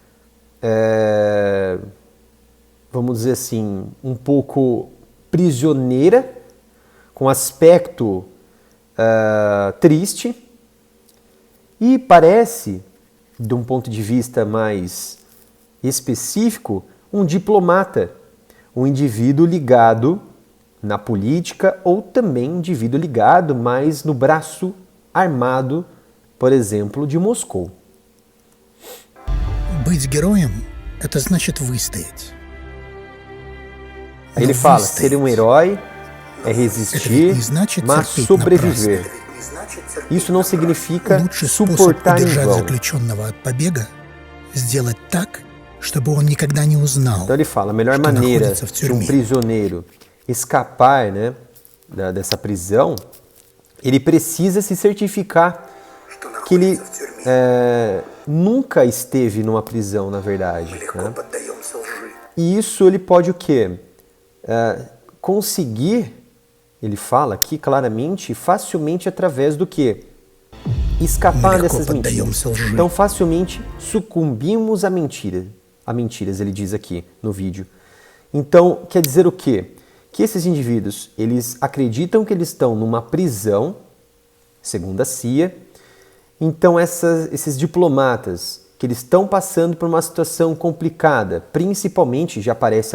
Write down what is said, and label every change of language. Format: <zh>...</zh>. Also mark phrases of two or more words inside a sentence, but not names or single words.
<pt>vamos dizer assim, um pouco prisioneira, com aspecto triste, e parece, de um ponto de vista mais específico, um diplomata, um indivíduo ligado na política ou também um indivíduo ligado mais no braço armado, por exemplo, de Moscou.</pt> <ru>Быть героем – это значит выстоять.</ru> <pt>Aí ele fala, ser um herói é resistir, mas sobreviver. Isso não significa</pt> <ru>Лучший способ</ru> <pt>suportar em</pt> <ru>удержать</ru> <pt>vão.</pt> <ru>заключенного от побега – сделать так, чтобы он никогда не узнал,</ru> <pt>Então ele fala, a melhor</pt> <ru>что</ru> <pt>maneira</pt> <ru>находится в</ru> <pt>de um</pt> <ru>тюрьме.</ru> <pt>prisioneiro escapar, né, dessa prisão, ele precisa se certificar que ele nunca esteve numa prisão, na verdade. Né? E isso ele pode o quê? Conseguir, ele fala aqui claramente, facilmente através do quê? Escapar</pt> <ru>Мы легко</ru> <pt>dessas mentiras.</pt> <ru>поддаемся лжи.</ru> <pt>Então facilmente sucumbimos a mentiras, ele diz aqui no vídeo. Então quer dizer o quê? Que esses indivíduos, eles acreditam que eles estão numa prisão, segundo a CIA. Então esses diplomatas, que eles estão passando por uma situação complicada, principalmente, já aparece a</pt>